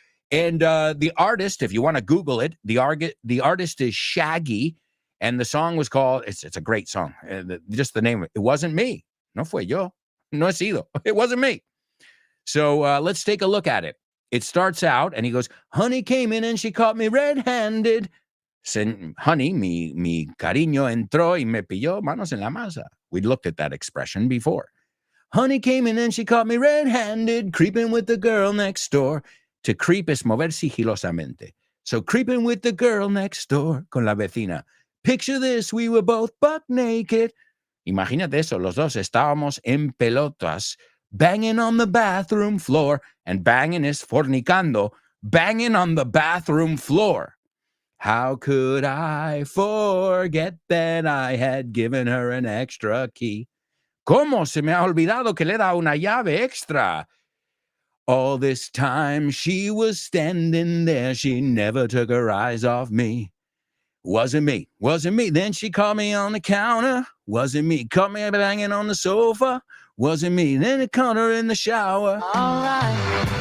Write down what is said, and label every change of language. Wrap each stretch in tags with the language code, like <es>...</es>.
<en>And the artist, if you want to Google it, the artist is Shaggy. And the song was called, it's a great song. Just the name of it. It wasn't me.</en> <es>No fue yo. No he sido.</es> <en>It wasn't me. So let's take a look at it. It starts out and he goes, honey came in and she caught me red-handed.</en> <es>Honey, mi cariño entró y me pilló manos en la masa.</es> <en>We looked at that expression before. Honey came in and she caught me red-handed, creeping with the girl next door. To creep</en> <es>es mover sigilosamente.</es> <en>So creeping with the girl next door</en> <es>con la vecina.</es> <en>Picture this, we were both buck naked.</en> <es>Imagínate eso, los dos estábamos en pelotas,</es> <en>banging on the bathroom floor, and banging is fornicando, banging on the bathroom floor. How could I forget that I had given her an extra key?</en> <es>¿Cómo se me ha olvidado que le da una llave extra?</es> <en>All this time she was standing there, she never took her eyes off me. Wasn't me. Then she caught me on the counter. Wasn't me. Caught me banging on the sofa. Wasn't me. Then it caught her in the shower. All right.</en>